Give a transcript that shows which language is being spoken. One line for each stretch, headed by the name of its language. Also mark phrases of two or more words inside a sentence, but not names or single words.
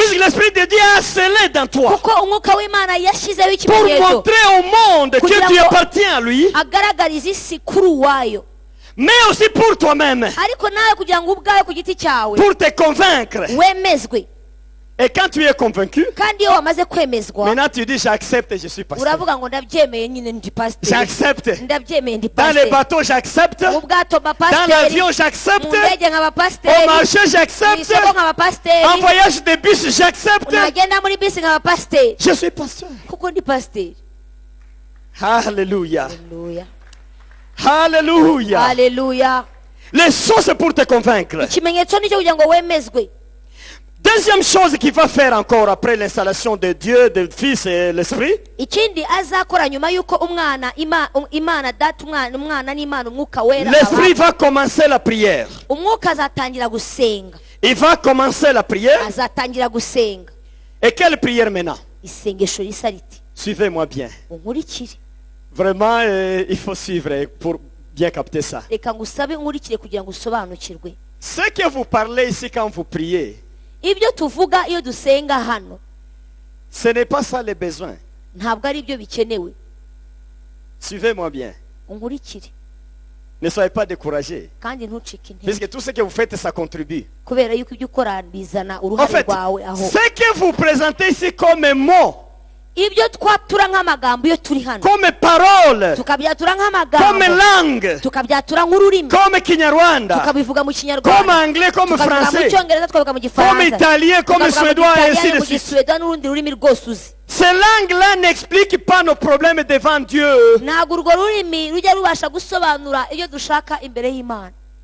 French: Puisque l'Esprit de Dieu a scellé dans toi.
Kinyarwanda: kuko umwuka w'Imana yashyizeho
French: Pour
Kinyarwanda: ikimenyetso
French: montrer au monde que
Kinyarwanda: Kugira
French: tu
Kinyarwanda: ngo
French: appartiens à lui.
Kinyarwanda: agaragariza isi kuri uwayo,
French: Mais aussi pour toi-même.
Kinyarwanda: ariko nawe kugira ngo ubwawe ku giti cyawe
French: Pour te convaincre.
Kinyarwanda: wemezwe.
French: Et quand tu es convaincu,
Kinyarwanda: Kandi iyo wamaze kwemezwa
French: maintenant tu dis j'accepte et je suis pasteur.
Kinyarwanda: uravuga ngo ndabyemeye, nyine ndi pasiteri,
French: J'accepte.
Kinyarwanda: ndabyemeye ndi
French: Dans les
Kinyarwanda: pasiteri,
French: bateaux, j'accepte.
Kinyarwanda: mu bwato mba
French: Dans
Kinyarwanda: pasiteri,
French: l'avion,
Kinyarwanda: mu
French: j'accepte.
Kinyarwanda: ndege nkaba
French: Au
Kinyarwanda: pasiteri,
French: marché,
Kinyarwanda: mu
French: j'accepte.
Kinyarwanda: isoko nkaba
French: En
Kinyarwanda: pasiteri,
French: voyage de bus, j'accepte.
Kinyarwanda: nagenda muri bisi nkaba pasiteri,
French: Je suis pasteur.
Kinyarwanda: kuko ndi pasiteri.
French: Alléluia.
Kinyarwanda: Haleluya,
French: Alléluia.
Kinyarwanda: haleluya.
French: Les sceaux, c'est pour te convaincre.
Kinyarwanda: Ikimenyetso nicyo kugira ngo wemezwe.
French: Deuxième chose qu'il va faire encore après l'installation de Dieu, du Fils et l'Esprit,
Kinyarwanda: Ikindi azakora nyuma yuko Imana data umwana n'Imana umwuka wera
French: l'Esprit va commencer la prière.
Kinyarwanda: umwuka azatangira gusenga,
French: Il va commencer la prière.
Kinyarwanda: azatangira gusenga.
French: Et quelle prière maintenant?
Kinyarwanda: Isengesho risa riti,
French: Suivez-moi bien.
Kinyarwanda: unkurikire.
French: Vraiment, il faut suivre pour bien capter ça.
Kinyarwanda: Reka ngusabe unkurikire kugira ngo usobanukirwe.
French: Ce que vous parlez ici quand vous priez,
Kinyarwanda: Ibyo tuvuga iyo dusenga hano
French: ce n'est pas ça les besoins.
Kinyarwanda: ntabwo ari byo bikenewe.
French: Suivez-moi bien.
Kinyarwanda: Unkurikire
French: Ne soyez pas découragés.
Kinyarwanda: kandi ntucike intege,
French: Puisque tout ce que vous faites, ça contribue.
Kinyarwanda: kubera yuko ibyo ukora bizana
French: En
Kinyarwanda: uruhare
French: fait,
Kinyarwanda: rwawe aho.
French: ce que vous présentez ici comme mots,
Kinyarwanda: Ibyo twatura nk'amagambo iyo turi hano,
French: comme paroles,
Kinyarwanda: tukabyatura
French: comme
Kinyarwanda: nk'amagambo,
French: langue,
Kinyarwanda: tukabyatura nk'ururimi,
French: comme Kinyarwanda,
Kinyarwanda: tukabivuga mu
French: comme
Kinyarwanda: Kinyarwanda,
French: anglais, comme
Kinyarwanda: tukabivuga mu
French: français,
Kinyarwanda: Cyongereza, tukabivuga mu
French: comme
Kinyarwanda: Gifaransa,
French: italien, comme
Kinyarwanda: tukabivuga mu
French: suédois, et ainsi
Kinyarwanda: Gitaliyani,
French: de
Kinyarwanda: mu
French: suite.
Kinyarwanda: Gisweda n'urundi rurimi rwose uzi.
French: Ces langues-là n'expliquent pas nos problèmes devant Dieu.
Kinyarwanda: Ntabwo urwo rurimi rujya rubasha gusobanura ibyo dushaka imbere y'Imana.